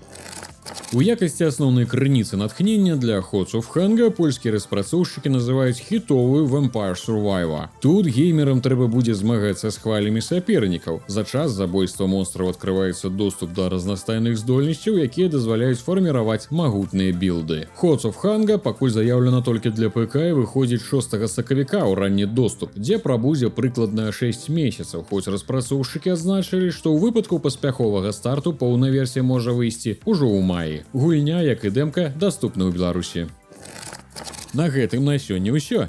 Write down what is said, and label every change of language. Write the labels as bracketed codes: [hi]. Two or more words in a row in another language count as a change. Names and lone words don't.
[be] У якасці асноўнай крыніцы натхнення для Hearts of Hunger польскія распрацоўшчыкі называюць хітовую Vampire Survivor. Тут геймерам трэба будзе змагацца з хвалямі сапернікаў. За час забойства монстраў адкрываецца доступ да разнастайных здольнасцяў, якія дазваляюць фарміраваць магутныя білды. Hearts of Hunger пакуль заяўлена толькі для ПК і выходзіць 6 сакавіка ў ранні доступ, дзе прабудзе прыкладна 6 месяцаў, хоць распрацоўшчыкі адзначылі, што ў выпадку паспяховага старту поўная версія можа выйсці ўжо ў маі. Гульня, як і дэмка, даступна ў Беларусі. На гэтым на сёння ўсё.